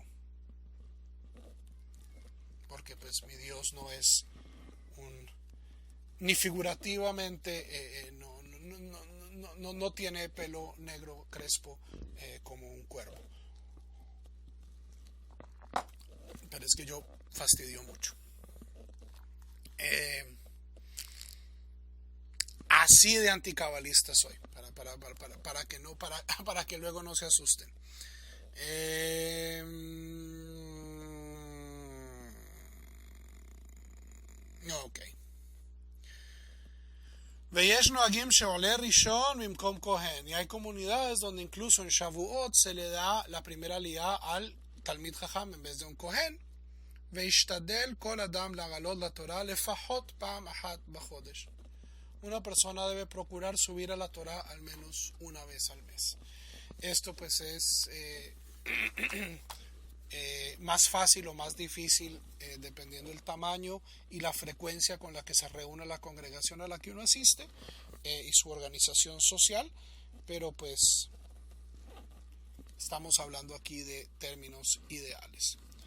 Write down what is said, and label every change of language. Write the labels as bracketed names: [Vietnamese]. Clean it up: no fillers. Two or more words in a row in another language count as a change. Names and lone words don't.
[Spanish] Porque pues mi Dios no es un ni figurativamente no tiene pelo negro crespo como un cuervo. Pero es que yo fastidio mucho. Así de anticabalista soy, para que no, para que luego no se asusten. Ok. [Hebrew] ויש נוהגים שעולה ראשון במקום כהן. [Spanish] Y hay comunidades donde incluso en Shavuot se le da la primera aliyah al [Hebrew] תלמיד חכם [Spanish] en vez de un Kohen. [Hebrew] וישתדל כל אדם לעלות לתורה לפחות פעם אחת בחודש. [Spanish] Una persona debe procurar subir a la Torah al menos una vez al mes. Esto pues es más fácil o más difícil dependiendo del tamaño y la frecuencia con la que se reúne la congregación a la que uno asiste y su organización social, pero pues estamos hablando aquí de términos ideales.